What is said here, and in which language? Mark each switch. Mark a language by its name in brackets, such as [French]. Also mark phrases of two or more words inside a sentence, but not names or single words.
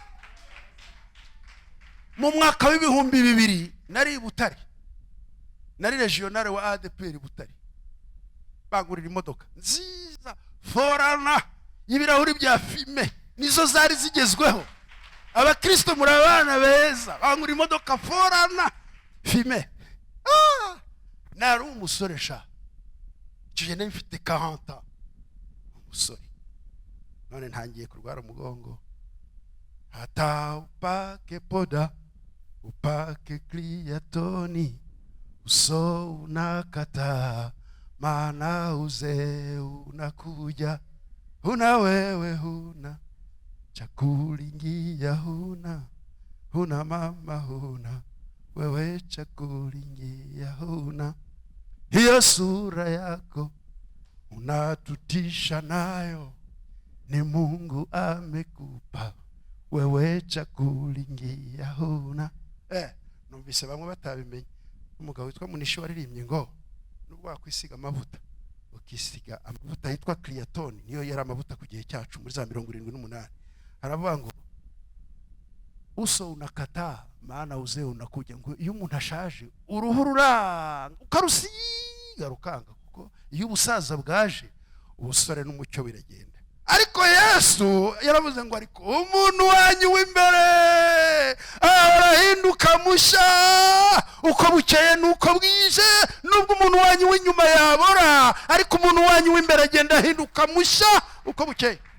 [Kinyarwanda] Mu mwaka w'ibihumbi 2000 nari Butare, nari regional wa ADPR Butare, bangurira imodoka nziza forana y'ibirahuri bya fime, nizo zari zigezweho. Abakristo muri abana beza, bangurira imodoka forana fime. Nari umusore sha, icyo nari mfite 40 ans, umusore. None ntangiye kurwara umugongo. [Swahili] Hata upake poda, upake Cleatoni, uso unakata, maana uzee unakuja. Huna wewe huna chakulingia, huna mama huna, wewe chakulingia huna. Hiyo sura yako unatutisha nayo, ni Mungu amekupa, wewe chakulingia huna. [Kinyarwanda] Numvise bamwe batabimenye. Umugabo witwa Munishi waririmbye ngo nubwo wakwisiga amavuta, ukisiga amavuta yitwa Cleatoni, niyo yari amavuta ku gihe cyacu muri za 78. Haravuga ngo [Swahili] uso unakataa maana uzee unakuja. [Kinyarwanda] Ngo iyo umuntu ashaje uruhu ruranga ukarusiga rukanga, kuko iyo ubusaza bwaje ubusore n'umucyo biragenda. Ariko Yesu yaravuze ngo ariko umuntu wanyu w'imbere arahinduka musha uko bukeye nuko bwije, nubwo umuntu wanyu w'inyuma yabora, ariko umuntu wanyu w'imbere agenda ahinduka musha uko bukeye.